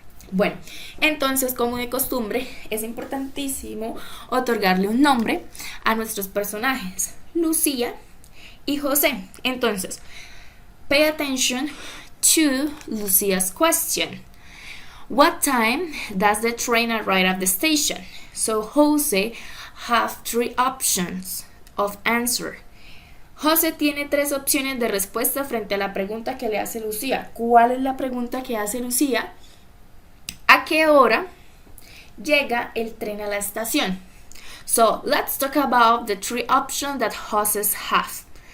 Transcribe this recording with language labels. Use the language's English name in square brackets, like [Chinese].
[Spanish] Bueno, entonces, como de costumbre, es importantísimo otorgarle un nombre a nuestros personajes, Lucía y José. [English] Entonces, pay attention to Lucia's question. What time does the train arrive at the station? So Jose have 3 options of answer. [Spanish] José tiene 3 opciones de respuesta frente a la pregunta que le hace Lucía. ¿Cuál es la pregunta que hace Lucía? ¿A qué hora llega el tren a la estación? [English] So, let's talk about the 3 options that Joses has.